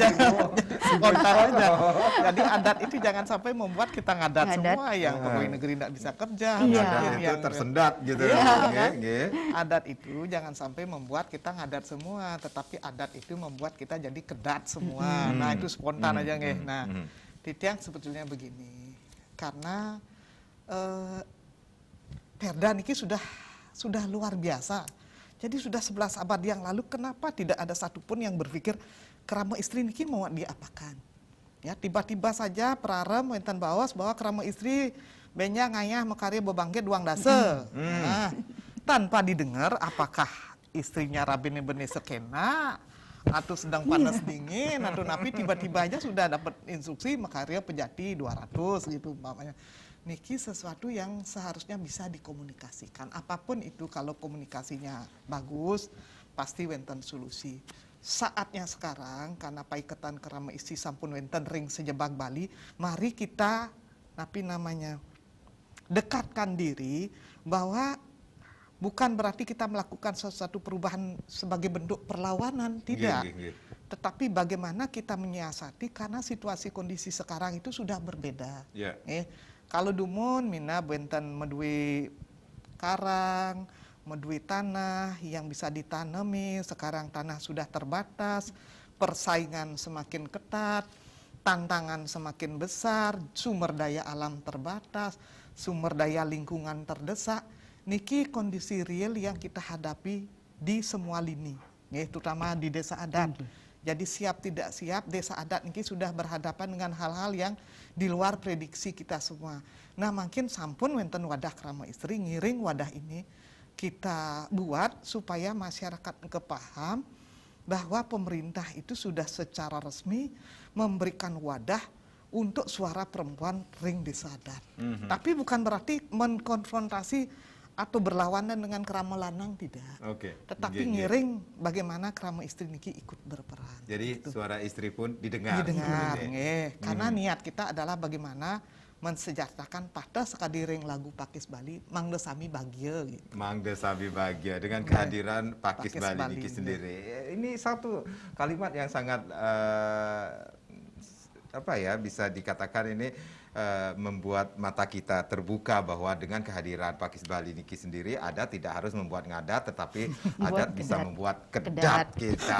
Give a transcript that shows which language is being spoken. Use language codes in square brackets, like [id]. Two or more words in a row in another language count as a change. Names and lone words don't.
[id] Spontan aja. Jadi adat itu jangan sampai membuat kita ngadat semua, yang pegawai negeri tidak bisa kerja. Adat itu tersendat gitu. Adat itu jangan sampai membuat kita ngadat semua, tetapi adat itu membuat kita jadi kedat semua. Nah, itu spontan aja nggih. Nah, Titiang sebetulnya begini. Karena Perda niki sudah luar biasa. Jadi sudah 11 abad yang lalu, kenapa tidak ada satupun yang berpikir kerama istri niki mau diapakan? Ya, tiba-tiba saja prarem wenten bawas bahwa kerama istri [ban] benya ngayah mekarya bebangkit duang dase. [id] Nah, tanpa didengar apakah istrinya [ban] rabine bene sekena [id] atau sedang panas dingin atau napi, tiba-tiba aja sudah dapat instruksi [ban] mekarya pejati [id] 200 gitu umpamanya. Niki sesuatu yang seharusnya bisa dikomunikasikan. Apapun itu, kalau komunikasinya bagus, pasti wenten solusi. Saatnya sekarang, karena paiketan kerama istri [ban] sampun wenten ring sejebak Bali, [id] mari kita dekatkan diri bahwa bukan berarti kita melakukan sesuatu perubahan sebagai bentuk perlawanan, tidak. Tetapi bagaimana kita menyiasati, karena situasi kondisi sekarang itu sudah berbeda. Kalau [ban] dumun mina benten medui karang, medui tanah [id] yang bisa ditanami, sekarang tanah sudah terbatas, persaingan semakin ketat, tantangan semakin besar, sumber daya alam terbatas, sumber daya lingkungan terdesak. Niki kondisi real yang kita hadapi di semua lini, terutama di desa adat. Jadi siap tidak siap, desa adat ini sudah berhadapan dengan hal-hal yang di luar prediksi kita semua. Nah, [ban] makin sampun wenten [id] wadah kerama istri, ngiring wadah ini kita buat supaya masyarakat kepaham bahwa pemerintah itu sudah secara resmi memberikan wadah untuk suara perempuan ring desa adat. Tapi bukan berarti mengkonfrontasi atau berlawanan dengan kerama lanang, tidak. Tetapi ngiring bagaimana kerama istri niki ikut berperan. Jadi gitu. Suara istri pun didengar. Karena niat kita adalah bagaimana mensejahterakan pada sekadiring lagu Pakis Bali Mangde Sami Bahagia gitu. Mangde Sami Bahagia dengan kehadiran Pakis Bali niki sendiri. Ini satu kalimat yang sangat bisa dikatakan ini membuat mata kita terbuka bahwa dengan kehadiran Pakis Bali niki sendiri, adat tidak harus membuat ngadat, tetapi adat bisa membuat kedat kita.